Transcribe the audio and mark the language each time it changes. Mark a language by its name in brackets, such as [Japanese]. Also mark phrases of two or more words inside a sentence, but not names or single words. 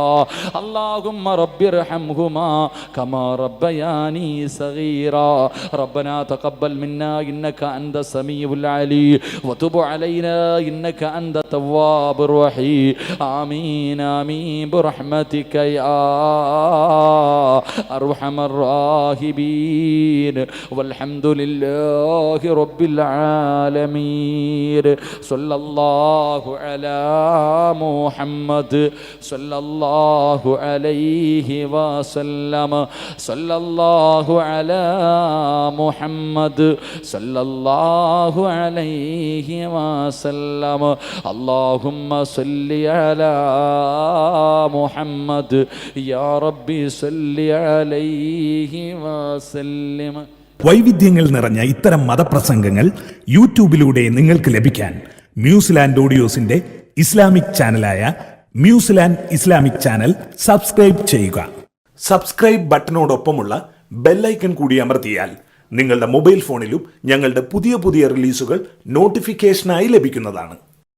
[Arabic] اللهم رب ارحمهما كما ربياني صغيرا. ربنا تقبل منا إنك أنت السميع العليم وتب علينا إنك أنت التواب الرحيم. آمين آمين برحمتك يا أرحم الراحمين والحمد لله رب العالمين. صلى الله على محمد صلى الله عليه وسلم. صلى الله على محمد صلى الله عليه وسلم. اللهم صل على محمد يا ربي صل عليه وسلم. [Malayalam] വൈവിധ്യങ്ങൾ നിറഞ്ഞ ഇത്തരം മതപ്രസംഗങ്ങൾ യൂട്യൂബിലൂടെ നിങ്ങൾക്ക് ലഭിക്കാൻ മ്യൂസിലാൻഡ് ഓഡിയോസിന്റെ ഇസ്ലാമിക് ചാനലായ മ്യൂസിലാൻഡ് ഇസ്ലാമിക് ചാനൽ സബ്സ്ക്രൈബ് ചെയ്യുക. സബ്സ്ക്രൈബ് ബട്ടണോടൊപ്പമുള്ള ബെല്ലൈക്കൺ കൂടി അമർത്തിയാൽ നിങ്ങളുടെ മൊബൈൽ ഫോണിലും ഞങ്ങളുടെ പുതിയ റിലീസുകൾ നോട്ടിഫിക്കേഷനായി ലഭിക്കുന്നതാണ്.